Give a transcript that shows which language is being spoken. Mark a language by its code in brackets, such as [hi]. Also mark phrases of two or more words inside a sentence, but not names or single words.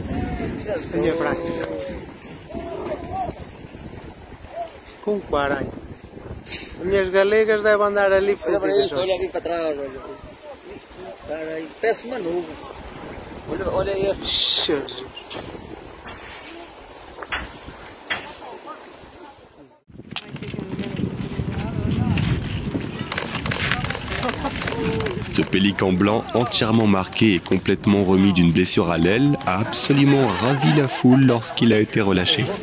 [pt] Venha para aqui. Com quaralho. As minhas galegas devem andar ali Olha para fodidas. isso, olha aqui para trás. Olha. Caralho, parece uma nuvem. Olha este. Jesus. [fr] Ce pélican blanc, entièrement marqué et complètement remis d'une blessure à l'aile, a absolument ravi la foule lorsqu'il a été relâché.